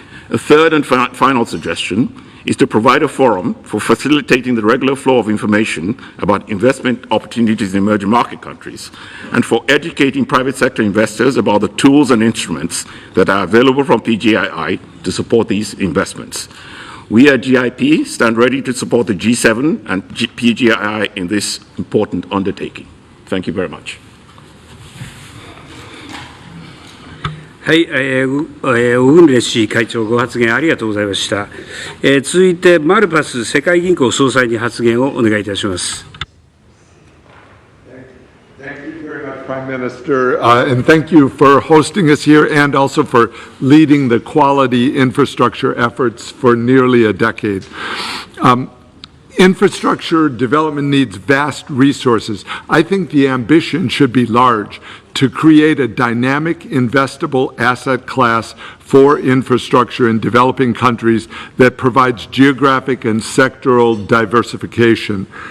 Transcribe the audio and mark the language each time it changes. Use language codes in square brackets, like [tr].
[en] A third and final suggestion is to provide a forum for facilitating the regular flow of information about investment opportunities in emerging market countries, and for educating private sector investors about the tools and instruments that are available from PGII to support these investments. We at GIP stand ready to support the G7 and PGII in this important undertaking. Thank you very much. [ja] はい、オグンレ氏会長ご発言ありがとうございました。続いてマルパス世界銀行総裁に発言をお願いいたします。 [en] Prime Minister, and thank you for hosting us here and also for leading the quality infrastructure efforts for nearly a decade. Infrastructure development needs vast resources. I think the ambition should be large to create a dynamic, investable asset class for infrastructure in developing countries that provides geographic and sectoral diversification.